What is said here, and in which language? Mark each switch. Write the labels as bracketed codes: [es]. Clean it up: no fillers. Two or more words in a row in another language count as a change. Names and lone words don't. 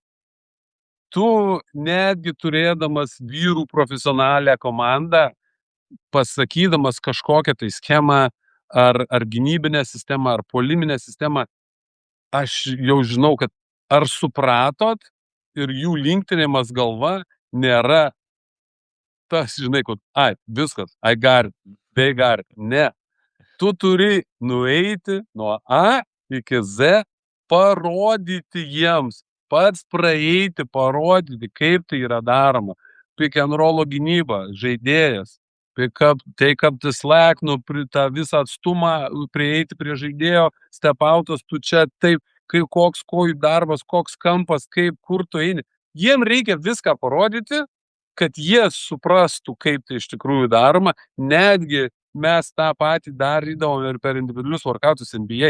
[lt] Tu netgi turėdamas vyrų profesionalią komandą, pasakydamas kažkokią tai schemą, ar gynybinę sistemą, ar puoliminę sistemą, aš jau žinau, kad ar supratot ir jų linktelėjimas galva nėra tas, žinai, kad, viskas, [en] I got it, they got it. [lt] Ne. Tu turi nueiti nuo A iki Z, parodyti jiems, pats praeiti, parodyti, kaip tai yra daroma. [en] Pick and roll [lt] gynyba, žaidėjas, [en] take up the slack, [lt] tą visą atstumą, prieiti prie žaidėjo, step outas, tu čia taip, koks kojų darbas, koks kampas, kur tu eini. Jiem reikia viską parodyti, kad jie suprastų, kaip tai iš tikrųjų daroma. Netgi mes tą patį darydavom ir per individualius workoutus NBA.